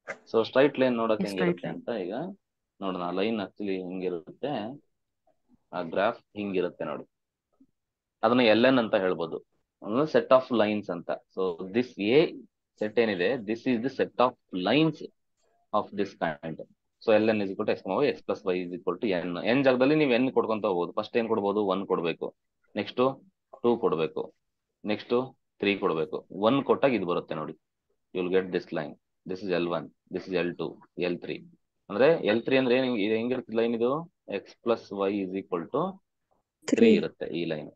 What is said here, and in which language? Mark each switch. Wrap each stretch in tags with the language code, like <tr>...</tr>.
<kn>So straight line ನೋಡಕ್ ಹೆಂಗಿರುತ್ತೆ ಅಂತ ಈಗ ನೋಡೋಣ. ಲೈನ್ ಆಕ್ಚುಲಿ ಹೆಂಗಿರುತ್ತೆ, ಆ ಗ್ರಾಫ್ ಹಿಂಗಿರುತ್ತೆ ನೋಡಿ. ಅದನ್ನ LN ಅಂತ ಹೇಳ್ಬೋದು, ಸೆಟ್ ಆಫ್ ಲೈನ್ಸ್ ಅಂತ. ಸೊ ದಿಸ್ ಎ ಸೆಟ್ ಏನಿದೆ,</kn> <en>This is the set of lines of this kind. So LN is equal to x, y, x plus y is equal to n.</en> <kn>n ಜಾಗದಲ್ಲಿ ನೀವು n ಕೊಡ್ಕೊಂತ ಹೋಗ್ಬೋದು. First ಏನ್ ಕೊಡ್ಬೋದು? 1 ಕೊಡ್ಬೇಕು, next 2 ಕೊಡ್ಬೇಕು, next 3 ಕೊಡ್ಬೇಕು. 1 ಕೊಟ್ಟಾಗ ಇದು ಬರುತ್ತೆ ನೋಡಿ.</kn> <en>You will get this line. This is L1, this is L2, L3.</en> <kn>ಅಂದ್ರೆ L3 ಅಂದ್ರೆ ಇದು ಹೆಂಗಿರುತ್ತೆ ಲೈನ್? ಇದು</kn> <en>x plus y is equal to 3</en> <kn>ಇರುತ್ತೆ ಈ ಲೈನ್.</kn>